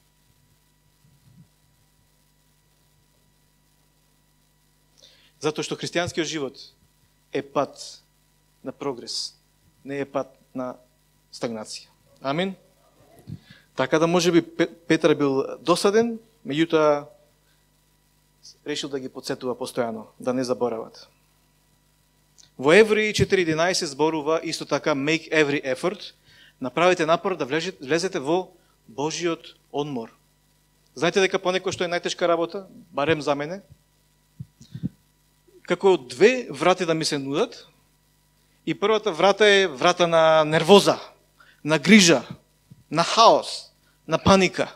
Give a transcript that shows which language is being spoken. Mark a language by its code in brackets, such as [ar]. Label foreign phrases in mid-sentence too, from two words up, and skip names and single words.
[mk] Затоа што христијанскиот живот е пат на прогрес, не е пат на стагнација. Амин. Така да може би Петар бил досаден, меѓутоа решил да ги подсетува постојано, да не заборават. Во Евреи 4:11 зборува исто така [en] make every effort, [mk] направите напор да влезете во Божиот одмор. Знаете дека понекој што е најтешка работа, барем за мене, како две врати да ми се нудат, и првата врата е врата на нервоза, на грижа, на хаос, на паника.